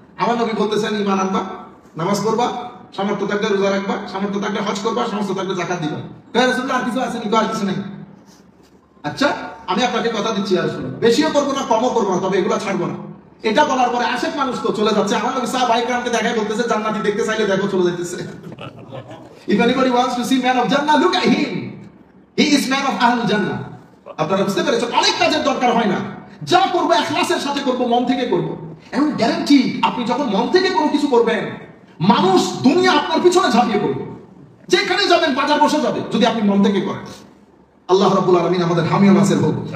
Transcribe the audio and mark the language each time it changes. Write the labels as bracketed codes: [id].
[bn] আমার নবী বলতেছেন, ঈমান আনবা, নামাজ পড়বা, সামর্থ্য থাকলে রোজা রাখবা, সামর্থ্য থাকলে হজ করবা, সামর্থ্য থাকলে যাকাত দিবা। ইয়া রাসূলুল্লাহ আর কিছু আছে নাকি? আর কিছু নাই। আচ্ছা আমি আপনাকে কথা দিচ্ছি ইয়া রাসূলুল্লাহ, বেশিও করব না কমও করব না, তবে এগুলো ছাড়বো না। এটা বলার পরে আশেক মানুষ তো চলে যাচ্ছে। আমার নবী সাহাবায়ে কেরামকে দেখায় বলতেছে, জান্নাতি দেখতে চাইলে দেখো, চলে যাইতেছে। [en] If anybody wants to see man of Jannah, look at him. He is man of Ahlul Jannah. [bn] আপনারা বুঝতে পেরেছেন? অনেক কাজের দরকার হয় না, যা করবো ইখলাসের সাথে করবো, মন থেকে করবো। এবং গ্যারান্টি, আপনি যখন মন থেকে কোনো কিছু করবেন, মানুষ দুনিয়া আপনার পিছনে ঝাঁপিয়ে পড়বে। যেখানে যাবেন বাজার বসে যাবে যদি আপনি মন থেকে করেন। আল্লাহ রাব্বুল আলামিন আমাদের হামি ও নাসির হোক।